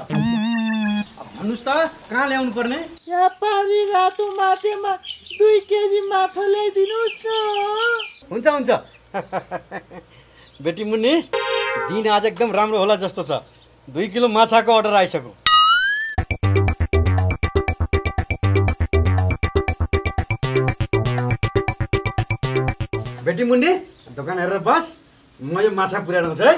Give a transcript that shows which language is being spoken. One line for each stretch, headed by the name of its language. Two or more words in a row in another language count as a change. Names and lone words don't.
Nepali: भन्नुहोस् त कहाँ ल्याउनु पर्ने? यहाँ पारी रातो माटेमा 2 केजी माछा ल्याइदिनुहोस् न। हुन्छ हुन्छ बेटी मुन्नी दिन आज एकदम राम्रो होला जस्तो छ। 2 किलो माछाको अर्डर आइसक्यो। बेटी मुन्नी दोकान हेरेर बस, म यो माछा पुर्याएर आउँछु है।